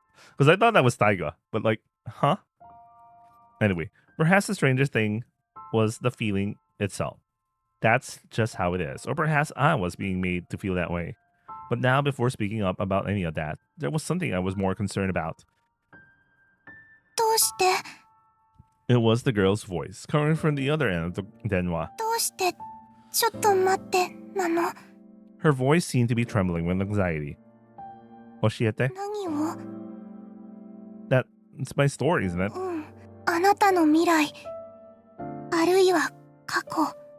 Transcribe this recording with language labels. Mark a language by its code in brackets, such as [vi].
[en] Because I thought that was Taiga, but like, huh? Anyway, perhaps the strangest thing was the feeling itself. That's just how it is. Or perhaps I was being made to feel that way. But now, before speaking up about any of that, there was something I was more concerned about. [ja] どうして [en] It was the girl's voice, coming from the other end of the denwa. [ja] どうしてちょっと待ってなの [en] Her voice seemed to be trembling with anxiety. [ja] Oshiete? 何を [en] That's my story, isn't it? [ja] うんあなたの未来あるいは過去